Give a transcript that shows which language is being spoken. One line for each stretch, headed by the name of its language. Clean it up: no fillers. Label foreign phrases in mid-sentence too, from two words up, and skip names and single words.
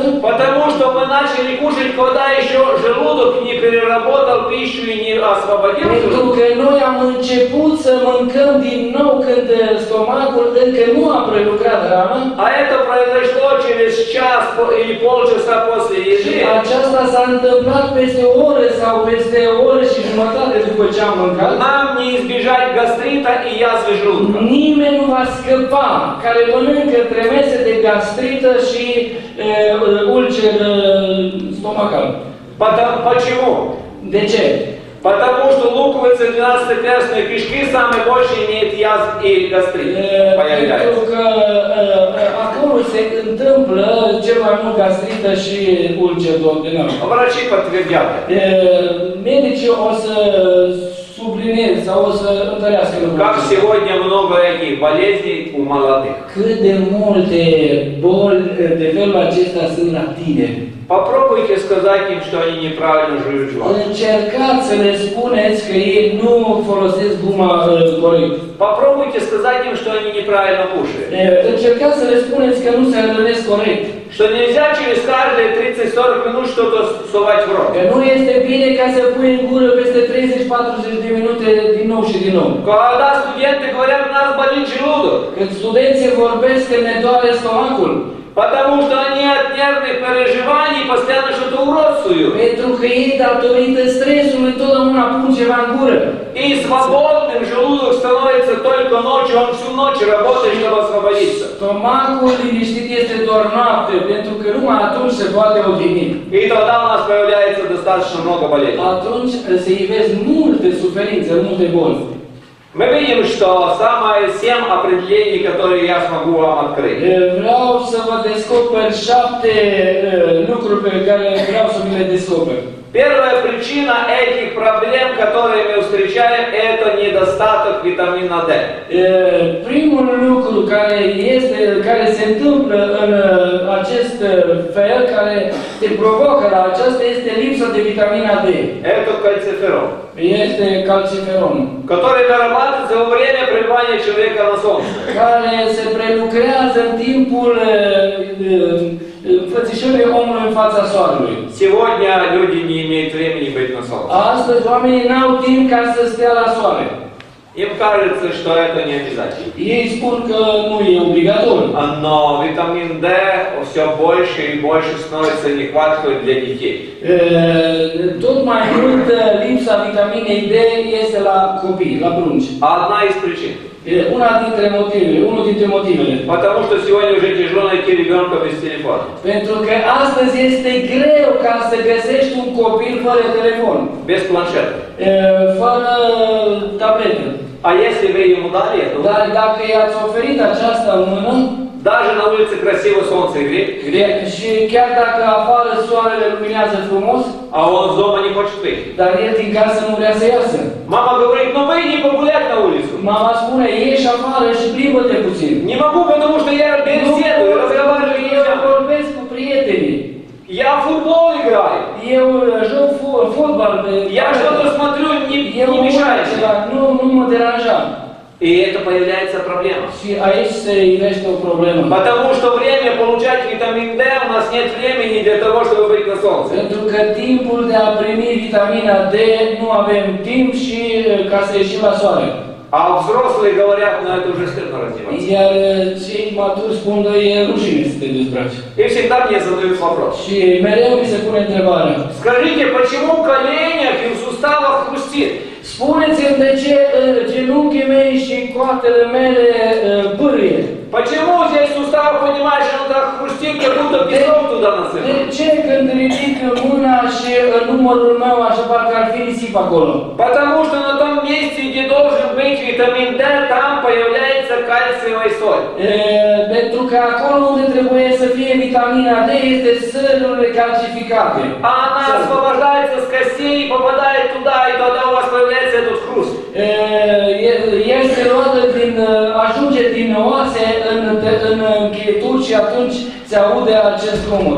Russian: Потому что мы начали кушать, когда еще желудок не переработал пищу и не освободил
Romanian: pentru
Russian: желудок.
Romanian: că noi am început să mâncăm din nou când stomacul încă nu a prelucrat hrana.
Russian: А это произошло через час или полчаса после
Romanian: Și
Russian: еды.
Romanian: aceasta s-a întâmplat peste o oră sau peste o oră și jumătate după ce am mâncat.
Russian: Нам не избежать гастрита и язвы желудка.
Romanian: Nimeni nu va scăpa care mănâncă între mese de gastrită și ulcer stomacal.
Russian: Почему?
Romanian: De ce?
Russian: Потому что луковица 12-перстной кишки самые больше имеет язв и гастрит.
Romanian: Pentru
Russian: Появляется.
Romanian: că acolo se întâmplă cel mai mult gastrită și ulcer duodenal.
Russian: Врачи подтвердят.
Romanian: Medicii o să sublinieze sau o să întărească lucrul
Russian: Как
Romanian: acesta.
Russian: сегодня много этих болезней у молодых.
Romanian: Cât de multe boli de felul acesta sunt la tineri.
Russian: Попробуйте сказать им, что они неправильно жуют жвачку.
Romanian: Încercați să le spuneți că ei nu folosesc guma corect.
Russian: Попробуйте сказать им, что они неправильно кушают.
Romanian: Încercați să le spuneți că nu se hrănesc corect.
Russian: Что нельзя через каждые 30-40 минут что-то сувать в рот.
Romanian: Că nu este bine ca să pui în gură peste 30-40 de minute din nou și din nou.
Russian: Когда студенты говорят, у нас болит желудок,
Romanian: Când studenții vorbesc că ne doare stomacul,
Russian: потому что они от нервных переживаний постоянно что-то уродствуют.
Romanian: pentru că ei, datorită stresului, întotdeauna pun ceva în gură.
Russian: И свободным желудок становится только ночью, он всю ночь работает, чтобы освободиться.
Romanian: Stomacul liniștit este doar noapte, pentru că numai atunci se poate odihni.
Russian: И тогда у нас появляется достаточно много болезней.
Romanian: Atunci se ivesc multe suferințe, multe boli.
Russian: Мы видим, что самые 7 определений, которые я смогу вам открыть.
Romanian: Vreau să vă descoper 7 lucruri pe care vreau să vi le descoper.
Russian: Первая причина этих проблем, которые мы встречаем, это недостаток витамина D.
Romanian: Primul lucru care se întâmplă în acest fel, care te provocă la aceasta, este lipsa de vitamina D.
Russian: Это кальциферол,
Romanian: Este calciferon,
Russian: который вырабатывается во время пребывания человека на солнце.
Romanian: care se prelucrează în timpul înfățișării omului în fața soarelui.
Russian: Сегодня люди не имеют времени быть на солнце.
Romanian: Astăzi oamenii n-au timp ca să stea la soare.
Russian: Им кажется, что это не обязательно.
Romanian: Ei spun că nu e obligatoriu.
Russian: Но витамин D все больше и больше становится нехваткой для детей.
Romanian: Tot mai mult lipsa vitaminei D este la copii, la prunci.
Russian: Одна из причин.
Romanian: Unul dintre motivele.
Russian: Потому что сегодня уже тяжело найти ребенка без телефона.
Romanian: Pentru că astăzi este greu ca să găsești un copil fără telefon,
Russian: Без планшета.
Romanian: fără tabletă.
Russian: А если вы ему дали это,
Romanian: Dar dacă i-ați oferit această mână,
Russian: даже на улице красиво солнце греет,
Romanian: și chiar dacă afară soarele luminează frumos,
Russian: а он с дома не хочет выйти.
Romanian: dar el din casă nu vrea să iasă.
Russian: Мама говорит, ну выйди погулять на улицу.
Romanian: Mama spune, ieși afară și plimbă-te puțin.
Russian: Не могу, потому что я беседую, разговариваю с
Romanian: Eu
Russian: друзьями.
Romanian: vorbesc cu prietenii.
Russian: Я в футбол играю.
Romanian: Eu joc fotbal.
Russian: Я что-то смотрю,
Romanian: Eu
Russian: не мешает.
Romanian: ceva, nu mă deranja.
Russian: И это появляется проблема.
Romanian: Și aici se ivește o problemă.
Russian: Потому что время получать витамин D, у нас нет времени для того, чтобы быть на солнце.
Romanian: Pentru că timpul de a primi vitamina D nu avem timp și ca să ieșim la soare.
Russian: А взрослые говорят, ну это уже стыдно раздеваться.
Romanian: Iar cei maturi spun că e rușine să te dezbraci.
Russian: И всегда мне задают вопрос.
Romanian: Și mereu mi se pune întrebarea.
Russian: Скажите, почему в коленях и в суставах хрустит?
Romanian: Spuneți-mi de ce genunchii mei și coatele mele bârie.
Russian: Почему здесь сустав, понимаешь, он так хрустит, как будто песок туда
Romanian: De
Russian: насыпал?
Romanian: ce când ridic mâna și numărul meu așa parcă ar fi nisip acolo?
Russian: Потому что на том месте, где должен быть витамин D, там появляется кальциевая соль.
Romanian: Pentru că acolo unde trebuie să fie vitamina D este sărurile calcificate.
Russian: А она освобождается с костей и попадает туда, и тогда у вас появляется этот хруст.
Romanian: Este luată ajunge din oase în încheieturi și atunci se aude acest zgomot.